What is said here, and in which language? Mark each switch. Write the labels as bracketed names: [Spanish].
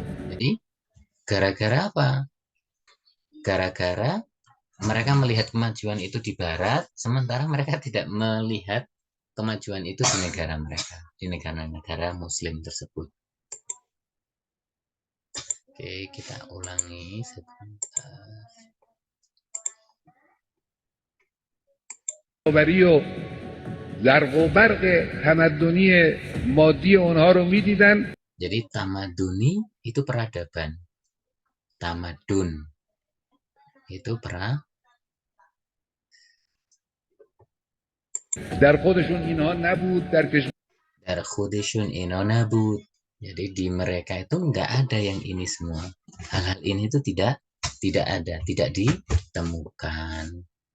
[Indonesian] Jadi gara-gara apa? Gara-gara mereka melihat kemajuan itu di barat, sementara mereka tidak melihat kemajuan itu di negara mereka, di negara-negara muslim tersebut. Oke, kita ulangi sebentar. [Persian] و زرق و برق تمدنی مادی اونها رو میدیدن. [Indonesian] Jadi tamaduni itu peradaban. Tamadun itu [Persian] در خودشون اینها نبود، در کشور در خودشون اینا نبود. [Indonesian] Jadi di mereka itu nggak ada yang ini semua. Hal-hal ini itu tidak ada, tidak ditemukan.